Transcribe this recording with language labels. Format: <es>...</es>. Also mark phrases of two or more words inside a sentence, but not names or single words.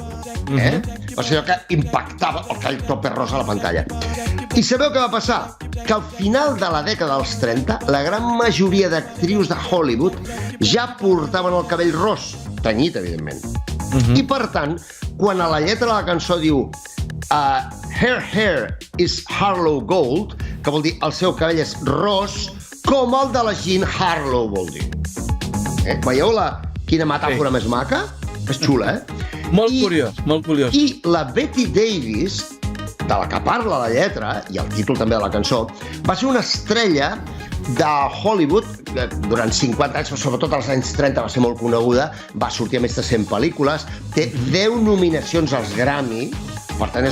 <ca>Va ser allò que impactava aquell tope rosa a la pantalla. I sabeu què va passar? Que al final de la dècada dels 30, la gran majoria d'actrius de Hollywood ja portaven el cabell ros, tenyit, evidentment. I per tant, quan a la lletra de la cançó diu</ca> <en>Her hair is Harlow gold,</en> <ca>que vol dir el seu cabell és ros, com el de la Jean Harlow, vol dir. Veieu quina metàfora més maca? És xula, Molt curiós. I la Betty Davis, de la que parla la lletra, i el títol també de la cançó, va ser una estrella de Hollywood durant 50 anys, però sobretot als anys 30 va ser molt coneguda, va sortir a més de 100 pel·lícules, té 10 nominacions als Grammy, per tant és</ca>